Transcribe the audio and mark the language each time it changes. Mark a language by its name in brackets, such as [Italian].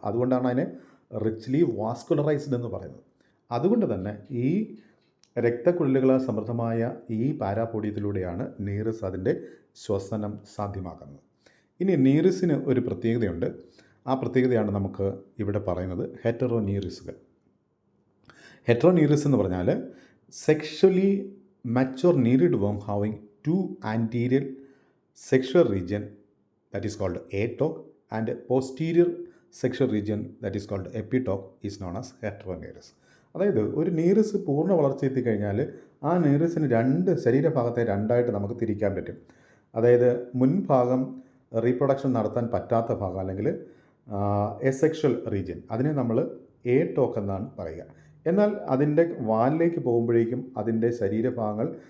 [Malayalam] അതുകൊണ്ടാണ് അതിനെ richly vascularised എന്ന് പറയുന്നത്. അതുകൊണ്ട് തന്നെ ഈ രക്തക്കുഴലുകളാൽ സമൃദ്ധമായ ഈ പാരാപോഡിയത്തിലൂടെയാണ് നീറിസ് അതിൻ്റെ ശ്വസനം സാധ്യമാക്കുന്നത്. ഇനി നീറിസിന് ഒരു പ്രത്യേകതയുണ്ട്. ആ പ്രത്യേകതയാണ് നമുക്ക് ഇവിടെ പറയുന്നത് ഹെറ്ററോനീറിസുകൾ. ഹെറ്ററോനീറിസ് എന്ന് പറഞ്ഞാൽ [English] Sexually mature nereid worm having 2 anterior sexual region that is called atoc and posterior sexual region that is called epitoc is known as heteroneris. [Malayalam] അതായത് ഒരു നീറിസ് പൂർണ്ണ വളർച്ചയെത്തി കഴിഞ്ഞാൽ ആ നീറിസിന് 2 ശരീരഭാഗത്തെ 2ആയിട്ട് നമുക്ക് തിരിക്കാൻ പറ്റും. അതായത് മുൻഭാഗം റീപ്രൊഡക്ഷൻ നടത്താൻ പറ്റാത്ത ഭാഗം, അല്ലെങ്കിൽ എസെക്ഷൽ റീജിയൻ, അതിനെ നമ്മൾ എടോക്ക് എന്നാണ് പറയുക. എന്നാൽ അതിൻ്റെ വാലിലേക്ക് പോകുമ്പോഴേക്കും അതിൻ്റെ ശരീരഭാഗങ്ങൾ